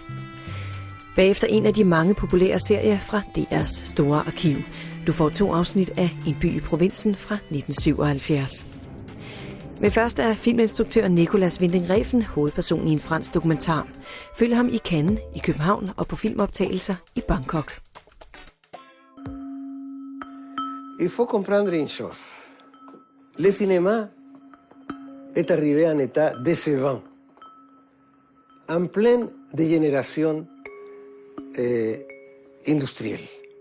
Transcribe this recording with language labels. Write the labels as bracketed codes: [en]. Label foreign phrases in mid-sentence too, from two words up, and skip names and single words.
[da] Bagefter en af de mange populære serier fra DR's store arkiv. Du får 2 afsnit af En by i provinsen fra 1977. Men først er filminstruktør Nicolas Winding Refn hovedperson i en fransk dokumentar. Følg ham i Cannes, i København og på filmoptagelser i Bangkok. [fr] Il faut comprendre une chose. Le cinéma est arrivé à un état décevant, en pleine dégénération industrielle.